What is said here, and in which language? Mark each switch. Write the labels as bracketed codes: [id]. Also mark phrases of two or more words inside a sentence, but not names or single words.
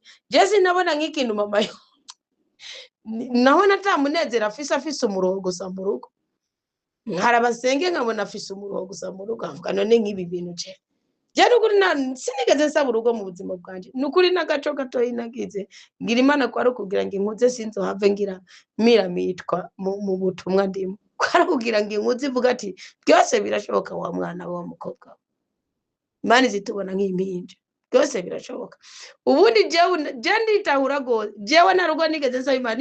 [rn] Je sinabona nk'ikintu mama yo naho natamunezera afise umuroho gusa mu rugo. Nkarabasenge nkabona afise umuroho gusa mu rugo avuga none nk'ibi bintu je nukuri sinigeze nsaba urugo mu buzima bwanje. Nukuri nagaco gatoyi nagize ngira Imana kwari kugira ngo inkuze sinzohave ngira mitwa mu butumwa ndimo. Kwari kugira ngo inkuze ivuga ati byose birashoboka wa mwana wa mukobwa. Imana zitubona nk'impinja. Byose birashoboka. Ubundi je nditahura go jewe na rugo nigeze nsaba Imana.